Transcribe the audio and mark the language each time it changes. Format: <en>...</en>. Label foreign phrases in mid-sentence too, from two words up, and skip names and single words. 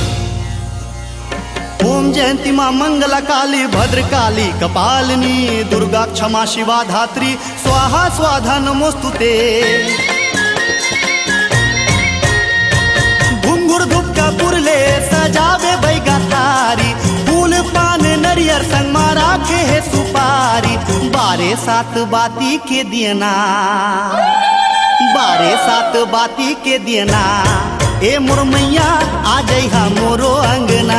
<sa>ओम जयंती मां मंगला काली भद्रकाली कपालिनी, दुर्गा क्षमा शिवा धात्री स्वाहा स्वाधा नमोस्तुते।</sa> <hne>घुंघुर धुपका पुरले सजावे बैगा थारी, फूल पान नरियर संग मारा खे है सुपारी। बारे सात बाती के दियना, बारे सात बाती के दियना, ए मुरमैया आ जइहा मोरो अंगना।</hne>